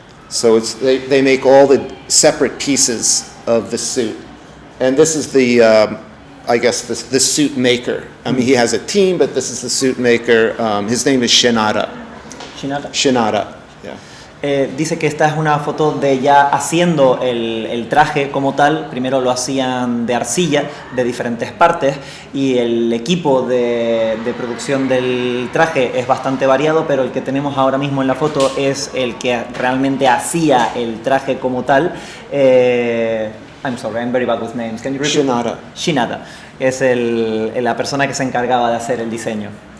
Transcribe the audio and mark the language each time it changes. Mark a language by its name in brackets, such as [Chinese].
[English] So they make all the separate pieces of the suit. And this is the suit maker. I mean, he has a team, but this is the suit maker. His name is Shinada. Shinada, yeah. [Spanish] Dice que esta es una foto de ya haciendo el traje como tal. Primero lo hacían de arcilla, de diferentes partes, y el equipo de producción del traje es bastante variado, pero el que tenemos ahora mismo en la foto es el que realmente hacía el traje como tal. [English] I'm sorry, I'm very bad with names. Can you repeat? Shinada. [Spanish] Shinada es la persona que se encargaba de hacer el diseño.